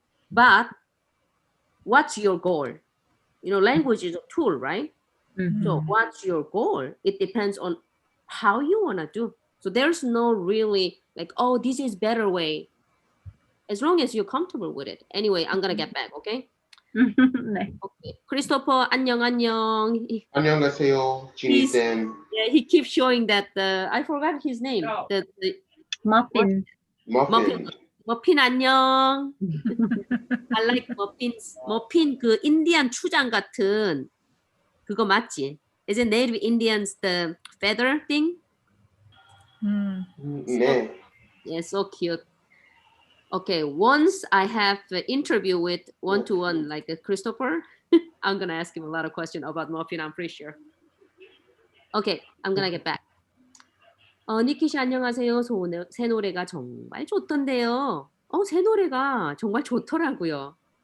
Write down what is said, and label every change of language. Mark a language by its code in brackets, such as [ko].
[en] But what's your goal? Language is a tool, right? So what's your goal? It depends on how you want to do. So there's no really like, oh, this is better way. As long as you're comfortable with it. Anyway, I'm gonna get back, okay? Okay. Christopher, [ko] 안녕. 안녕하세요, Jinhee-쌤. [en] Yeah, he keeps showing that I forgot his name. The Muffin. [ko] 머핀 안녕. [en] I like muffins. [ko] 머핀 그 인디안 추장 같은 그거 맞지? [en] Is it native Indians the feather thing? [ko] 네. [en] Yeah, so cute. Okay, once I have an interview with one-to-one like Christopher, I'm gonna ask him a lot of questions about muffin, I'm pretty sure. Okay, I'm gonna get back. [ko] 니키 씨 안녕하세요. 새 노래가 정말 좋던데요. 새 노래가 정말 좋더라고요.